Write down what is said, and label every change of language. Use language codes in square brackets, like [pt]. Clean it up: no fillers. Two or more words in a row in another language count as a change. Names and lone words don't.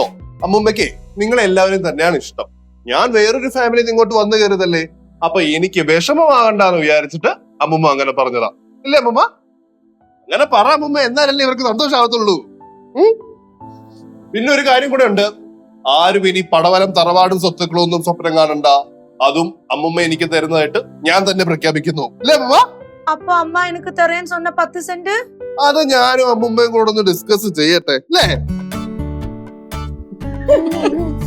[ml] അമ്മമ്മയ്ക്ക് നിങ്ങളെല്ലാവരും തന്നെയാണ് ഇഷ്ടം. ഞാൻ വേറൊരു ഫാമിലി ഇങ്ങോട്ട് വന്നു കയറിയതല്ലേ, അപ്പൊ എനിക്ക് വിഷമമാകണ്ടെന്ന് വിചാരിച്ചിട്ട് അമ്മുമ്മ അങ്ങനെ പറഞ്ഞതാ. ഇല്ലേ അമ്മുമ്മ? അങ്ങനെ പറ അമ്മുമ്മ, എന്നാലല്ലേ ഇവർക്ക് സന്തോഷമാകത്തുള്ളൂ. പിന്നെ ഒരു കാര്യം കൂടെ ഉണ്ട്, ആരും ഇനി പടവലം തറവാടും സ്വത്തുക്കളും ഒന്നും സ്വപ്നം കാണണ്ട. അതും അമ്മുമ്മ എനിക്ക് തരുന്നതായിട്ട് ഞാൻ തന്നെ പ്രഖ്യാപിക്കുന്നു. അല്ലേ അമ്മുമ്മ? [ta] அப்போ அம்மா எனக்கு தரேன்னு சொன்ன 10 சென்ட் [ml] അത് ഞാനും അമ്മുമ്മയും കൂടെ ഒന്ന് ഡിസ്കസ് ചെയ്യട്ടെ അല്ലേ?